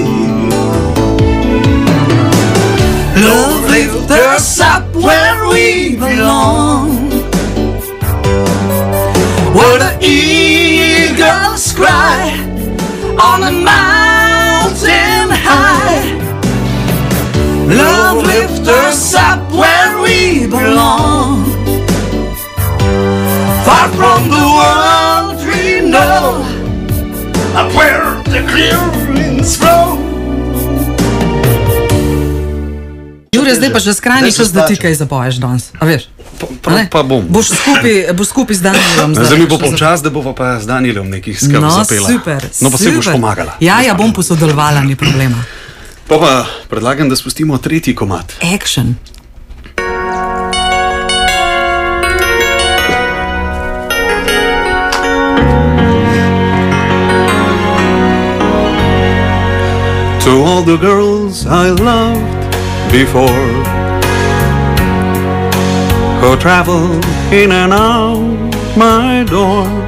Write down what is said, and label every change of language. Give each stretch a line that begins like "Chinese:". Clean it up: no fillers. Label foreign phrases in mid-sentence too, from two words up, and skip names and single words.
English: Love lifts us up where we belong, where the eagles cry on a mountain high. Love lifts us up where we belong, far from the world we know, up where the clear winds blow.
Slovenian: Jure, zdaj pa že skrajni čas, da ti kaj zapoješ danes. A veš? Pa bom. Boš skupaj z Danielom. Zdaj mi bo počas, da bova pa z Danielom nekih skrb zapela. Super. No pa se boš pomagala. Ja, bom posodelovala, ni problema. Pa predlagam, da spustimo tretji komad.
English: Action. To all the girls I loved before, who go travel in and out my door.